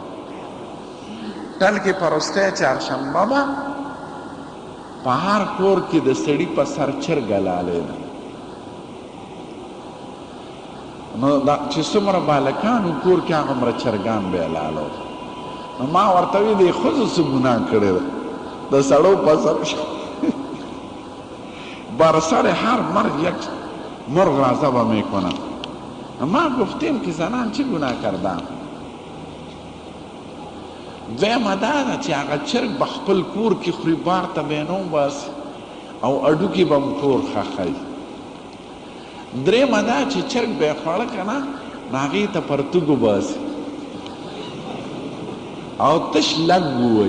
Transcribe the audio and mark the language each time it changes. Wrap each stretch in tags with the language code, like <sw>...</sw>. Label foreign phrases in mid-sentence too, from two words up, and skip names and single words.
<ps>ټل کې په وروستی چهارشنبه به په هر کور کې د سړي په سر چرګه لالې ده. نو چې څومره بالکانو کور کې هغومره چرګان به یې لالو. نو ما ورته وی دی ښځو څه ګناه کړې ده، د سړو په سر</ps> <fa>بر سر هر مرغ یک مرغ را ذبح میکنن. ما گفتیم که زنان چه گناه کردن؟</fa> <ps>دویمه دا ده چې هغه چرګ به خپل کور کې خوري، بار ته به یې نه وباسي او اډوکي به م کور ښخوي. درېیمه دا چې چرګ به یې خوړه که نه، نو هغې ته پرتوګ وباسي او تش لږ ووایي.</ps>